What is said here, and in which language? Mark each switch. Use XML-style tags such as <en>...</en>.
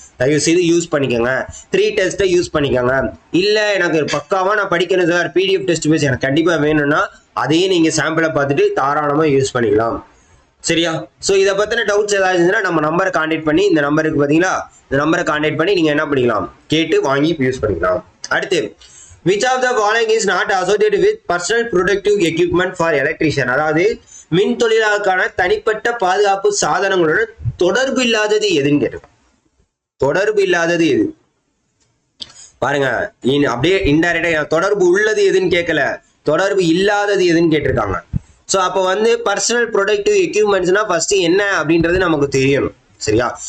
<ta>தயவு செய்து யூஸ் பண்ணிக்கோங்க. 3 டெஸ்ட்டை யூஸ் பண்ணிக்கோங்க. இல்லை எனக்கு பக்காவா நான் படிக்கணும் சார், பிடிஎஃப் டெஸ்ட் பேஸ் எனக்கு கண்டிப்பா வேணும்னா அதையே நீங்க சாம்பிளை பார்த்துட்டு தாராளமா யூஸ் பண்ணிக்கலாம். சரியா? ஸோ இதை பத்தின டவுட்ஸ் ஏதாவது இருந்துச்சுன்னா நம்ம நம்பரை கான்டாக்ட் பண்ணி, இந்த நம்பருக்கு பார்த்தீங்களா, இந்த நம்பரை கான்டாக்ட் பண்ணி நீங்க என்ன பண்ணிக்கலாம், கேட்டு வாங்கி யூஸ் பண்ணிக்கலாம். அடுத்து,</ta> <en>which of the following is not associated with personal protective equipment for electrician?</en> <ta>அதாவது மின் தொழிலாளருக்கான தனிப்பட்ட பாதுகாப்பு சாதனங்களுடன் தொடர்பு இல்லாதது எதுன்னு கேட்டு. தொடர்பு இல்லாதது எது? பாருங்க, அப்படியே இன்டைரக்டா தொடர்பு உள்ளது எதுன்னு கேட்கல, தொடர்பு இல்லாதது எதுன்னு கேட்டிருக்காங்க. ஸோ அப்போ வந்து பர்சனல் ப்ரொடக்டிவ் எக்யூப்மெண்ட்ஸ்னா ஃபர்ஸ்ட் என்ன அப்படின்றது நமக்கு தெரியணும். சரியா?</ta>